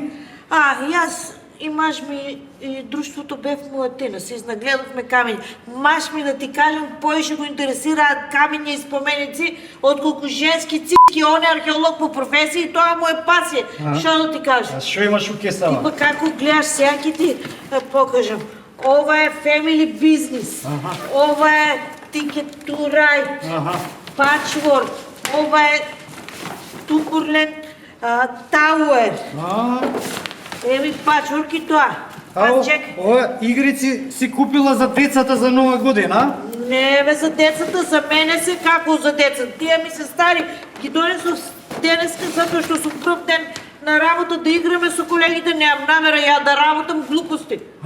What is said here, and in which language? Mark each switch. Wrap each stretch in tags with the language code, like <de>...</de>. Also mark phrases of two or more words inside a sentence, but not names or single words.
<mk>Јас и маж ми и друштвото бев му Атина, се изнагледавме камења. Маж ми да ти кажам, поише го интересираат камења и споменици, отколку женски цицки, он е археолог по професија и тоа му е пасија. Што да ти кажам? А шо имаш у Ти кесава? па како гледаш, сега ќе ти покажам. Ова е family business. Ова е ticket to ride. Patchwork. Ова е Тукурлен Тауер. Еви пачворк и тоа. Ау, Чекај. ова игрици си купила за децата за нова година? Не бе за децата, за мене се како за децата. Тие ми се стари, ги донесов денеска затоа што сум прв ден на работа да играме со колегите, немам намера ја да работам глупости.</mk>